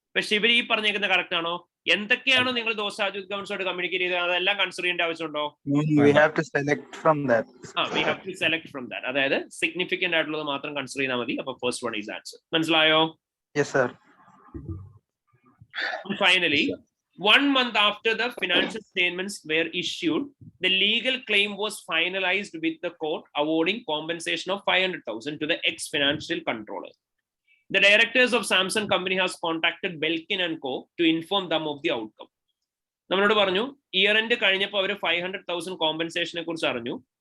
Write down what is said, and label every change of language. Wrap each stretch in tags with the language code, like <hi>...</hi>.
<ml>പക്ഷെ ഇവർ ഈ പറഞ്ഞേക്കുന്ന കറക്റ്റ് ആണോ? എന്തൊക്കെയാണോ നിങ്ങൾ ദോസ്താജുദ് ഗവൺസുമായിട്ട് കമ്മ്യൂണിക്കേറ്റ് ചെയ്തത് അതെല്ലാം കൺസിഡർ ചെയ്യേണ്ട ആവശ്യമുണ്ടോ?</ml> <en>We have to select from that. We have to select from that.</en> <ml>അതായത് സിഗ്നിഫിക്കന്റ് ആയിട്ടുള്ളത് മാത്രം കൺസിഡർ ചെയ്താൽ മതി. അപ്പൊ</ml> <en>First one is answer.</en> <ml>മനസ്സിലായോ?</ml> <en>Yes sir. Finally, 1 month after the financial statements were issued, the legal claim was finalized with the court awarding compensation of 500,000 to the ex-financial controller. The directors of Samsung company has contacted Belkin and Co to inform them of the outcome.</en> <ml>നമ്മളോട് പറഞ്ഞു year end കഴിഞ്ഞപ്പോൾ അവർ 500,000 കോമ്പൻസേഷനെ കുറിച്ച് അറിഞ്ഞു.</ml>